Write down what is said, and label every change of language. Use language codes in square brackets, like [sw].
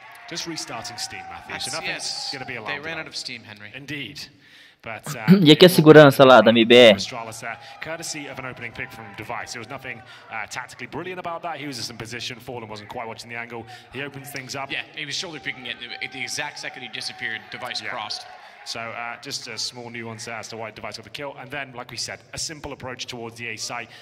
[en] Just restarting Steam, Matthew. So nothing's going to be allowed. They ran out of steam, Henry. Indeed. But, [pt] e aqui a segurança lá da MBR? [en] Courtesy of an opening pick from Device. There was nothing tactically brilliant about that. He was just in position. Fallen wasn't quite watching the angle. He opens things up. Yeah, he was shoulder picking it. At the exact second he disappeared, Device crossed. So just a small nuance there as to why Device got the kill. And then, like we said, a simple approach towards the A site.